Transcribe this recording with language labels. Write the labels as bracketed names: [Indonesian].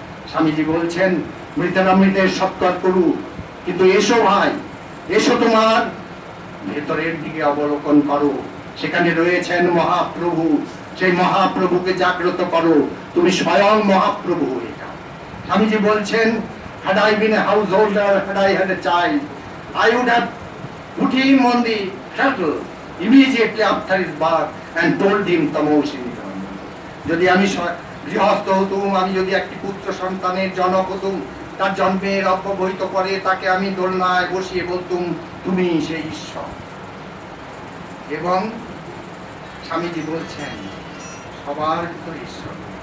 [Bangla] স্বামীজি বলছেন, মৃতেরা মৃতের সৎকার করুক, কিন্তু এসো ভাই, এসো তোমার ভেতরের দিকে অবলোকন করো, সেখানে রয়েছেন মহাপ্রভু। সেই মহাপ্রভুকে জাগ্রত করো, তুমি স্বয়ং মহাপ্রভু হয়ে যাও। স্বামীজি বলছেন, [English] had I been a householder, had I had a child, I would have put him on the cradle immediately after his birth and told him tamosini dharma. [Bangla] যদি আমি গৃহস্থ হতুম, আমি যদি একটি পুত্র সন্তানের জনক হতুম, তার জন্মের অব্যবহিত পরে তাকে আমি দোলনায় বসিয়ে বলতুম, তুমি সেই ঈশ্বর। এবং স্বামীজি বলছেন, সবার ভিতরে ঈশ্বর,